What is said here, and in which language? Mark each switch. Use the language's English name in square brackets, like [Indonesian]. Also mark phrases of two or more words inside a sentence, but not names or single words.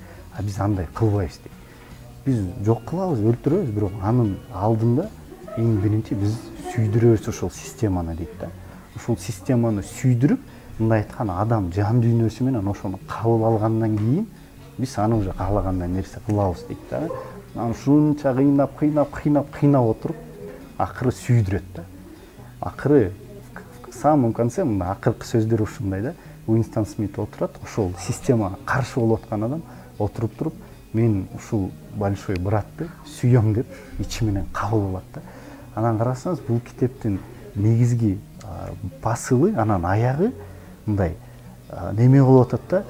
[Kyrgyz] А биз андай кылбайбыз дейт. Биз жок кылабыз, өлтүрөбүз, бирок анын алдында эң биринчи биз сүйдүрөбүз ошол системаны дейт да. Ошол системаны сүйдүрүп, мындай айтканда адам жан дүйнөсү менен ошону кабыл алгандан кийин биз аны уже каалагандай нерсе кылабыз дейт да. Анан ушунча кыйнап отуруп акыры сүйдүрөт да. Акыры [Russian] в самом конце [Kyrgyz] мына акыркы сөздөрү ушундай да. Уинстон Смит отурат, ошол системага каршы болуп аткан адам отуруп туруп, мен ушул [Russian] большой братты [Kyrgyz] сүйөм деп ичи менен кабыл алат да. Анан карасаңыз бул китептин негизги посылы, анан аягы мындай неме болуп атат да.